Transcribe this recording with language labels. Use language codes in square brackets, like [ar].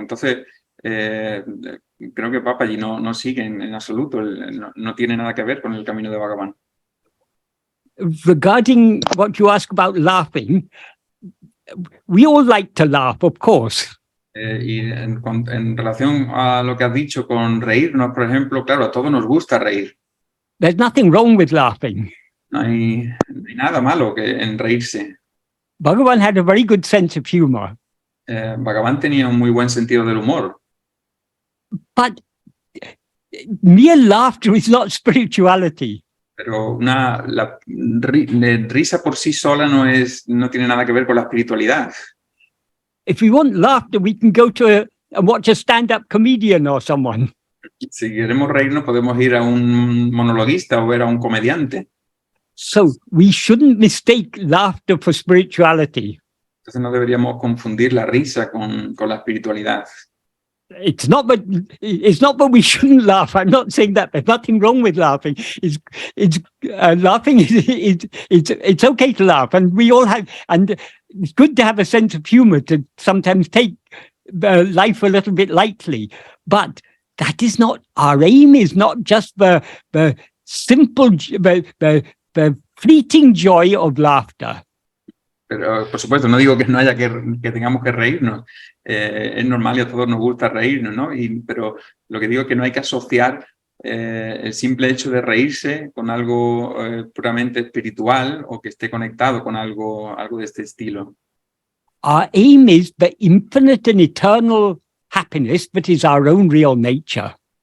[es] Entonces, creo que Papaji no sigue en absoluto, no tiene nada que ver con el camino de Bhagavan. [en] Regarding what you ask about laughing, we all like to laugh, of course. [es] Y en relación a lo que has dicho con reírnos, por ejemplo, claro, a todos nos gusta reír. [en] There's nothing wrong with laughing. [es] No hay nada malo en reírse. [en] Bhagavan had a very good sense of humor. [es] Bhagavan tenía un muy buen sentido del humor. [en] But mere laughter is not spirituality. [es] Pero la risa por sí sola no tiene nada que ver con la espiritualidad. [en] If we want laughter, we can go to and watch a stand-up comedian or someone. [es] Si queremos reírnos, podemos ir a un monologuista o ver a un comediante. [en] So we shouldn't mistake laughter for spirituality. [es] Entonces no deberíamos confundir la risa con la espiritualidad. [en] It's not that we shouldn't laugh. I'm not saying that. There's nothing wrong with laughing. Laughing it's okay to laugh, and we all have, and it's good to have a sense of humor to sometimes take life a little bit lightly. But that is not our aim. Is not just the simple, the fleeting joy of laughter. [es] Pero, por supuesto, no digo que no haya que tengamos que reírnos. Es normal y a todos nos gusta reírnos, ¿no? Pero lo que digo es que no hay que asociar el simple hecho de reírse con algo puramente espiritual o que esté conectado con algo de este estilo. [en] Our aim is the infinite and eternal happiness that is our own real nature.